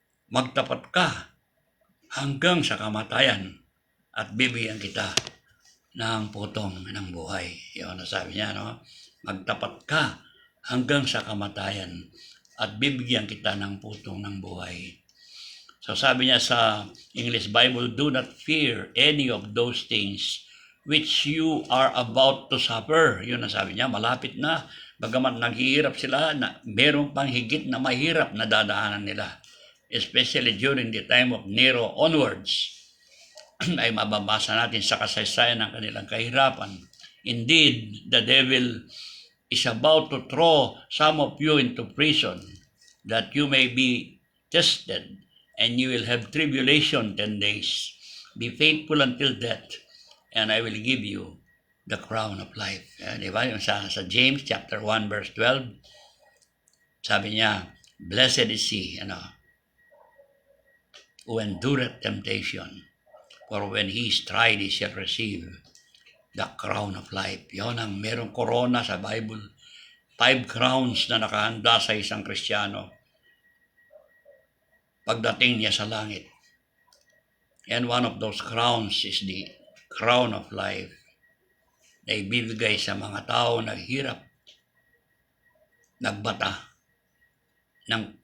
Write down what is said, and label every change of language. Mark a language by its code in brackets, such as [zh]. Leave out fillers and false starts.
[tl] Magtapat ka hanggang sa kamatayan at bibigyan kita ng putong ng buhay. Yun ang sabi niya, no? Magtapat ka hanggang sa kamatayan at bibigyan kita ng putong ng buhay. So sabi niya sa [en] English Bible, do not fear any of those things which you are about to suffer. [tl] Yun ang sabi niya, malapit na. Bagamat naghihirap sila, na meron pang higit na mahirap na dadaanan nila. [en] Especially during the time of Nero onwards. [tl] Ay mababasa natin sa kasaysayan ng kanilang kahirapan. [en] Indeed, the devil is about to throw some of you into prison that you may be tested and you will have tribulation 10 days. Be faithful until death and I will give you the crown of life. [tl] Diba? Yung sa [en] James chapter 1 verse 12, [tl] sabi niya, [en] blessed is he, who endureth temptation. For when he is tried, he shall receive the crown of life. [tl] Yon ang merong corona sa Bible. 5 crowns na nakahanda sa isang Kristiyano pagdating niya sa langit. [en] And one of those crowns is the crown of life [tl] na ibibigay sa mga tao naghirap, nagbata ng